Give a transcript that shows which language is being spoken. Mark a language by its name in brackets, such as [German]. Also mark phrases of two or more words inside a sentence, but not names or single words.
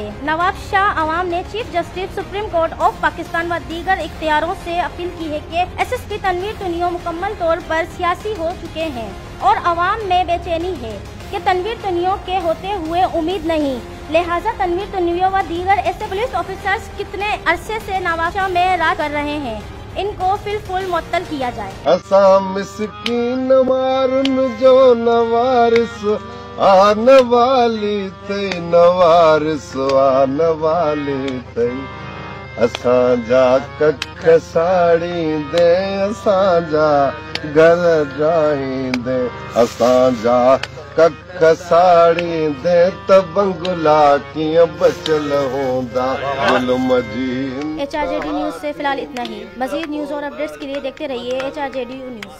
[Urdu] نوابشاہ عوام نے [English] Chief Justice Supreme Court of Pakistan [Urdu] و دیگر اختیاروں سے اپیل کی ہے کہ ایس ایس پی تنویر تنیو مکمل طور پر سیاسی ہو چکے ہیں اور عوام میں بے چینی ہے کہ تنویر تنیو کے ہوتے ہوئے امید نہیں. لہٰذا تنویر تنیو و دیگر ایسے [English] police officers [Urdu] کتنے عرصے سے نوابشاہ میں راج کر رہے ہیں، ان کو فی الفور معطل کیا جائے. [Sindhi] असां मिस्कीन मारुन जो नवारिस आन वाली थई, नवारिस आन वाली थई। असांजा कख साड़ींदे असांजा घर जाईंदे असांजा कख साड़ींदे त बंगुला कीअं बचल हूंदा ज़ुल्म जी। [Urdu] HRJD نیوز سے فی الحال اتنا ہی. مزید نیوز اور اپڈیٹس کے لیے دیکھتے رہیے HRJD نیوز.